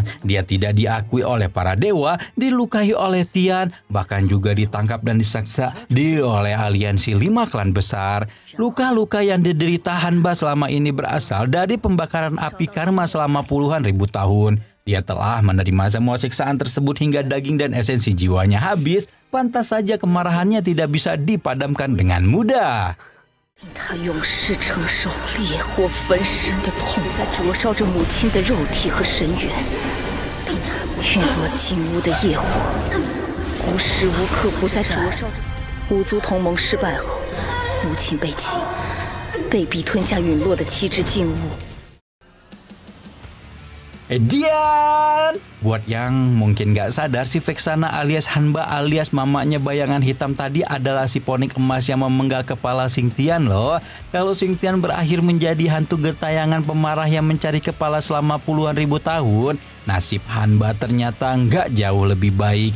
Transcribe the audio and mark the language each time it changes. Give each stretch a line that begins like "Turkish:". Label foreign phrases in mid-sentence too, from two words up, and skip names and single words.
Indonesian: Dia tidak diakui oleh para dewa, dilukai oleh Tian, bahkan juga ditangkap dan disiksa oleh aliansi 5 klan besar. Luka-luka yang diderita Hanba selama ini berasal dari pembakaran api karma selama puluhan ribu tahun. Dia telah menerima semua siksaan tersebut hingga daging dan esensi jiwanya habis. Pantas saja kemarahannya tidak bisa dipadamkan dengan mudah.
Chinese: 令他永世承受烈火焚身的痛，在灼烧着母亲的肉体和神元，令他陨落金屋的业火，无时无刻不在灼烧着。五族同盟失败后，母亲被擒，被逼吞下陨落的7只禁物。
Indonesian: Dian! Buat yang mungkin gak sadar, si Vexana alias Hanba alias mamanya bayangan hitam tadi adalah si ponik emas yang memenggal kepala Xingtian loh. Kalau Xingtian berakhir menjadi hantu gentayangan pemarah yang mencari kepala selama puluhan ribu tahun, nasib Hanba ternyata nggak jauh lebih baik.